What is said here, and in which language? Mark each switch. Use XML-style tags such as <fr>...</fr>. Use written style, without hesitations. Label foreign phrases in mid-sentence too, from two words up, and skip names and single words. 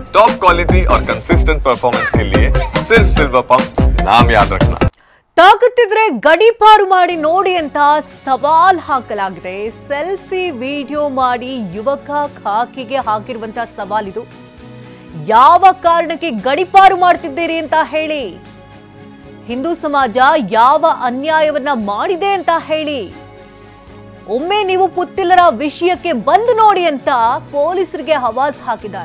<en>top quality</en> <hi>और</hi> <en>consistent performance</en> <hi>के लिए सिर्फ सिल्वर पंप नाम याद रखना।</hi> <kn>ತಾಕತ್ತಿದ್ರೆ ಗಡಿಪಾರು ಮಾಡಿ ನೋಡಿ ಅಂತ ಸವಾಲ್ ಹಾಕಲಾಗಿದೆ. ಸೆಲ್ಫಿ ವಿಡಿಯೋ ಮಾಡಿ ಯುವಕ ಖಾಕಿಗೆ ಹಾಕಿರುವಂತ ಸವಾಲಿದು. ಯಾವ ಕಾರಣಕ್ಕೆ ಗಡಿಪಾರು ಮಾಡ್ತಿದ್ದೀರಿ ಅಂತ ಹೇಳಿ, ಹಿಂದೂ ಸಮಾಜ ಯಾವ ಅನ್ಯಾಯವನ್ನ ಮಾಡಿದೆ ಅಂತ ಹೇಳಿ, ಒಮ್ಮೆ ನೀವು ಪುತ್ತಿಲರ ವಿಷಯಕ್ಕೆ ಬಂದು ನೋಡಿ ಅಂತ ಪೊಲೀಸರಿಗೆ ಆವಾಜ್ ಹಾಕಿದ್ದಾರೆ.</kn>